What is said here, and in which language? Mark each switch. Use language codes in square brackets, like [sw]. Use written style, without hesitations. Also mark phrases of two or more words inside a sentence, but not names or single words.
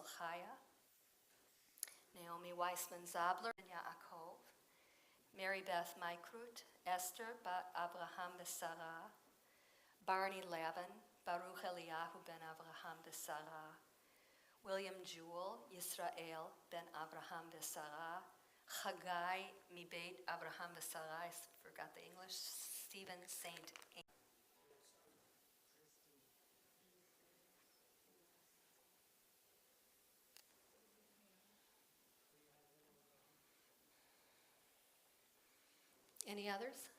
[en] Chaya, Naomi Weissman Zabler and Yaakov, Mary Beth Maikrut, Esther bat Abraham Besara, Barney Lavin, Baruch Eliyahu ben Abraham Besara, William Jewell, Yisrael ben Abraham Besara, Chagai Mibeit Abraham Besara, I forgot the English, Stephen Saint. Any others?